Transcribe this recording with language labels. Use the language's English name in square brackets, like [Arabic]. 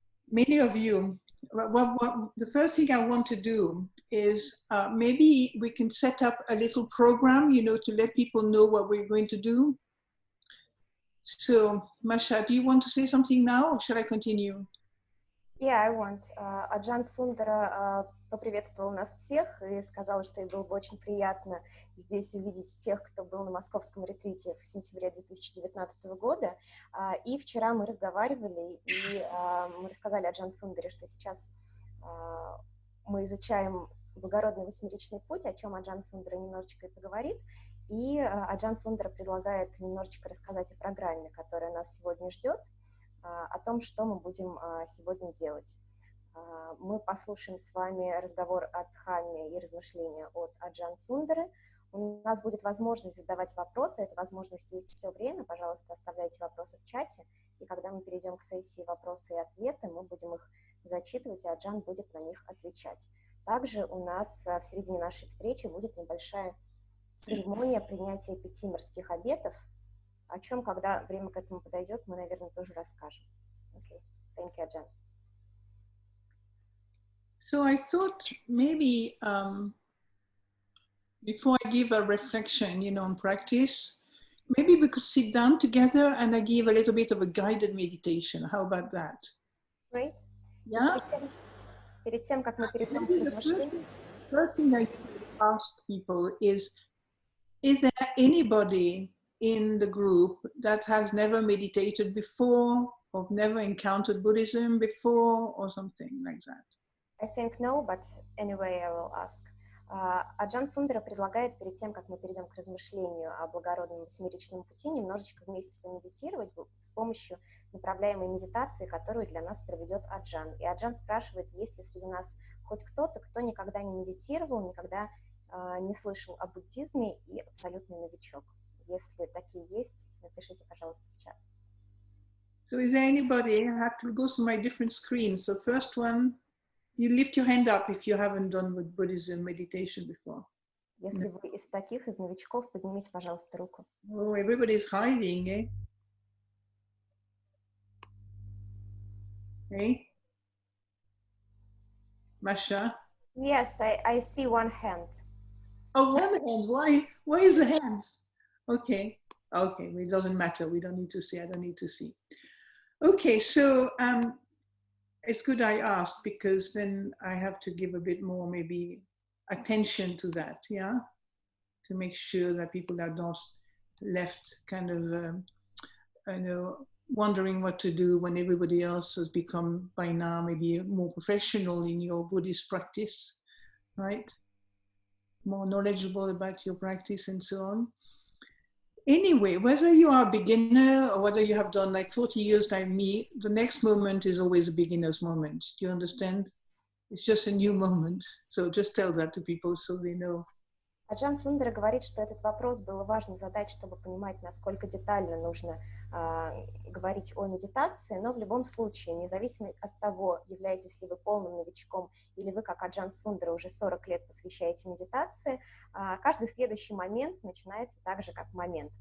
[English] Many of you, the first thing I want to do is maybe we can set up a little program, to let people know what we're going to do. So, Masha, do you want to say something now, or shall I continue? Yeah, I want. [Russian] Аджан Сундара поприветствовал нас всех и сказал, что ей было бы очень приятно здесь увидеть тех, кто был на московском ретрите в сентябре 2019 года. И вчера мы разговаривали, и мы рассказали Аджан Сундаре, что сейчас мы изучаем Благородный Восьмеричный Путь, о чем Аджан Сундара немножечко и поговорит. И Аджан Сундара предлагает немножечко рассказать о программе, которая нас сегодня ждет, о том, что мы будем сегодня делать. Мы послушаем с вами разговор о Дхамме и размышления от Аджан Сундары. У нас будет возможность задавать вопросы, эта возможность есть все время. Пожалуйста, оставляйте вопросы в чате, и когда мы перейдем к сессии вопросы и ответы, мы будем их зачитывать, и Аджан будет на них отвечать. Также у нас в середине нашей встречи будет небольшая церемония принятия 5 мирских обетов, о чем, когда время к этому подойдет, мы, наверное, тоже расскажем. [English] Okay. Thank you, Аджан. So I thought maybe before I give a reflection, on practice, maybe we could sit down together and I give a little bit of a guided meditation. How about that? Great. Yeah. [Russian] Перед тем, как мы перейдем к размышлению. [English] First thing I ask people is there anybody in the group that has never meditated before, or never encountered Buddhism before, or something like that? I think no, but anyway, I will ask. [Russian] Аджан Сундара предлагает перед тем, как мы перейдем к размышлению о Благородном Восьмеричном Пути, немножечко вместе помедитировать с помощью направляемой медитации, которую для нас проведет Аджан. И Аджан спрашивает, есть ли среди нас хоть кто-то, кто никогда не медитировал, никогда не слышал о буддизме и абсолютный новичок. Если такие есть, напишите, пожалуйста, в чат. [English] So is there anybody? I have to go through my different screens. So first one, you lift your hand up if you haven't done with Buddhism meditation before. [Russian] Если вы из таких, из новичков, поднимите, пожалуйста, руку. [English] Oh, everybody's hiding, eh? Hey? Masha? Yes, I see one hand. Oh, one hand. Why is the hands? Okay. Okay, well, it doesn't matter. We don't need to see. I don't need to see. Okay, so it's good I asked, because then I have to give a bit more maybe attention to that, yeah? To make sure that people are not left kind of, wondering what to do when everybody else has become by now maybe more professional in your Buddhist practice, right? More knowledgeable about your practice and so on. Anyway, whether you are a beginner or whether you have done like 40 years like me, the next moment is always a beginner's moment. Do you understand? It's just a new moment. So just tell that to people so they know. [Russian] Аджан Сундара говорит, что этот вопрос было важно задать, чтобы понимать, насколько детально нужно говорить о медитации, но в любом случае, независимо от того, являетесь ли вы полным новичком или вы, как Аджан Сундара, уже 40 лет посвящаете медитации, каждый следующий момент начинается так же, как момент.